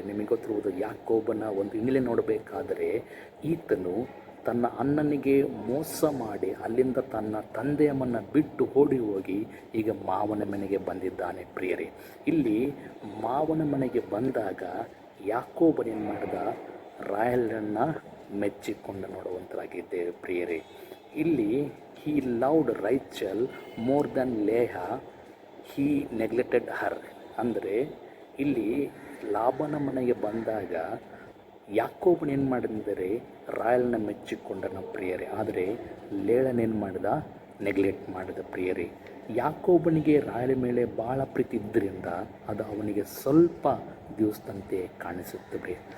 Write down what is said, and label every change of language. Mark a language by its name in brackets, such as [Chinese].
[Kannada] ನಿಮಗೆ ಗೊತ್ತಿರುವುದು, ಯಾಕೋಬನ ಒಂದು ಹಿನ್ನೆಲೆ ನೋಡಬೇಕಾದರೆ, ಈತನು ತನ್ನ ಅಣ್ಣನಿಗೆ ಮೋಸ ಮಾಡಿ ಅಲ್ಲಿಂದ ತನ್ನ ತಂದೆಯಮ್ಮನ್ನು ಬಿಟ್ಟು ಓಡಿ ಹೋಗಿ ಈಗ ಮಾವನ ಮನೆಗೆ ಬಂದಿದ್ದಾನೆ ಪ್ರಿಯರೇ. ಇಲ್ಲಿ ಮಾವನ ಮನೆಗೆ ಬಂದಾಗ ಯಾಕೋಬನೇನು ಮಾಡಿದ, ರಾಯಲನ್ನು ಮೆಚ್ಚಿಕೊಂಡು ನೋಡುವಂತರಾಗಿದ್ದೇವೆ ಪ್ರಿಯರೇ. ಇಲ್ಲಿ [English] he loved Rachel more than Leah, he neglected her. [Kannada] ಅಂದರೆ ಇಲ್ಲಿ ಲಾಬನ ಮನೆಗೆ ಬಂದಾಗ ಯಾಕೋಬನ ಏನು ಮಾಡಿದರೆ ರಾಯಲ್ನ ಮೆಚ್ಚಿಕೊಂಡನ ಪ್ರಿಯರೇ, ಆದರೆ ಲೇಳನೇನು ಮಾಡಿದ, ನೆಗ್ಲೆಕ್ಟ್ ಮಾಡಿದ ಪ್ರಿಯರೇ. ಯಾಕೋಬನಿಗೆ ರಾಯಲ ಮೇಲೆ ಭಾಳ ಪ್ರೀತಿ ಇದ್ದರಿಂದ ಅದು ಅವನಿಗೆ ಸ್ವಲ್ಪ ದಿವಸದಂತೆ ಕಾಣಿಸುತ್ತದೆ.